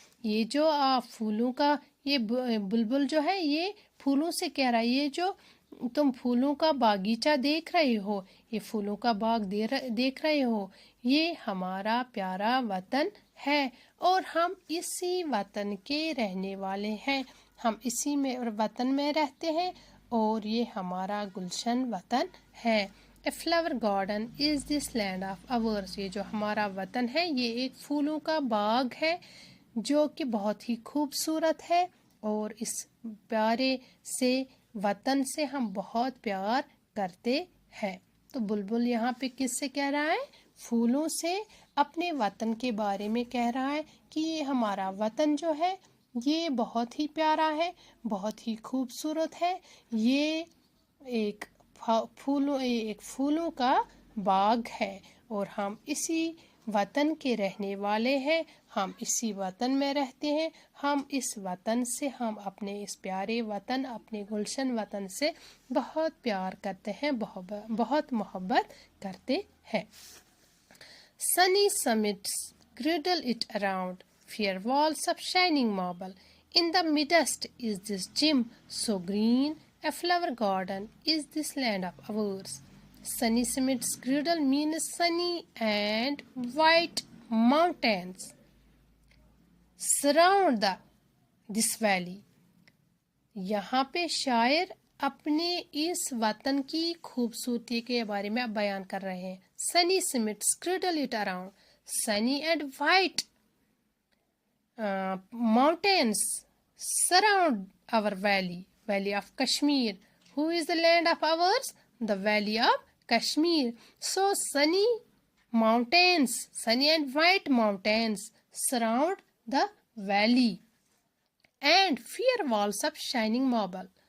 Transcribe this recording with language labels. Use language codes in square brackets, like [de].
[ur] یہ جو پھولوں کا یہ بلبل جو ہے یہ پھولوں سے کہہ رہا ہے، یہ جو تم پھولوں کا باغیچہ دیکھ رہے ہو، یہ پھولوں کا باغ دیکھ رہے ہو، یہ ہمارا پیارا وطن ہے اور ہم اسی وطن کے رہنے والے ہیں. ہم اسی میں وطن میں رہتے ہیں اور یہ ہمارا گلشن وطن ہے. [en] A flower garden is this land of ours. [ur] یہ جو ہمارا وطن ہے یہ ایک پھولوں کا باغ ہے جو کہ بہت ہی خوبصورت ہے اور اس پیارے سے وطن سے ہم بہت پیار کرتے ہیں. تو بلبل یہاں پہ کس سے کہہ رہا ہے؟ پھولوں سے اپنے وطن کے بارے میں کہہ رہا ہے کہ یہ ہمارا وطن جو ہے یہ بہت ہی پیارا ہے، بہت ہی خوبصورت ہے، یہ ایک پھولوں کا باغ ہے اور ہم اسی وطن کے رہنے والے ہیں. ہم اسی وطن میں رہتے ہیں. ہم اس وطن سے، ہم اپنے اس پیارے وطن، اپنے گلشن وطن سے بہت پیار کرتے ہیں، بہت محبت کرتے ہیں. [en] Sunny summits girdle it around, fair walls of shining marble. In the midst is this gem so green, a flower garden is this land of ours. Sunny summits girdle means sunny and white mountains surround this valley. [ur] یہاں پہ شاعر اپنے اس وطن کی خوبصورتی کے بارے میں بیان کر رہے ہیں. [en] Sunny summits girdle it around, sunny and white mountains surround our valley of Kashmir. Who is the land of ours? The valley of Kashmir. So sunny and white mountains surround the valley and fair walls of shining marble.